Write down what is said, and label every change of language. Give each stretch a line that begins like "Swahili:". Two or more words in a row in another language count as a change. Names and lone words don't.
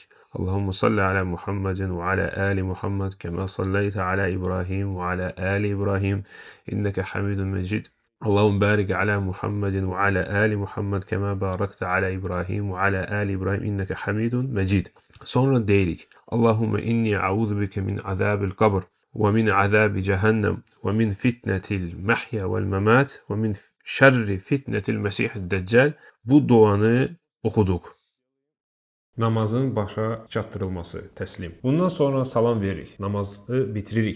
Arabic: اللهم صل على محمد وعلى آل محمد كما صليت على إبراهيم وعلى آل إبراهيم إنك حميد مجيد. اللهم بارك على محمد وعلى آل محمد كما باركت على إبراهيم وعلى آل إبراهيم إنك حميد مجيد.
Azerbaijani: Sonra deyirik.
Arabic: اللهم إني أعوذ بك من عذاب القبر ومن عذاب جهنم ومن فتنة المحيا والممات ومن شر فتنة المسيح الدجال.
Azerbaijani: Bu duanı oxuduq. Namazın başa çatdırılması, təslim. Bundan sonra salam veririk, namazı bitiririk.